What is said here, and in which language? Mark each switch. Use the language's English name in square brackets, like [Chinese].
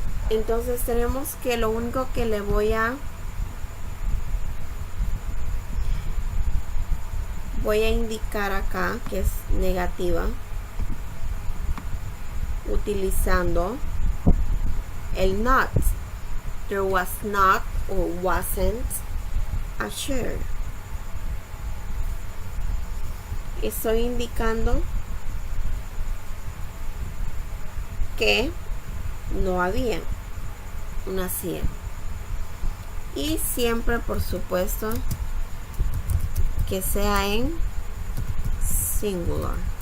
[Spanish] Entonces tenemos que lo único que le voy a indicar acá, que es negativa, utilizando el not. [English] There was not or wasn't a chair. [Spanish] Estoy indicando que no había una silla. Y siempre, por supuesto, que sea en singular.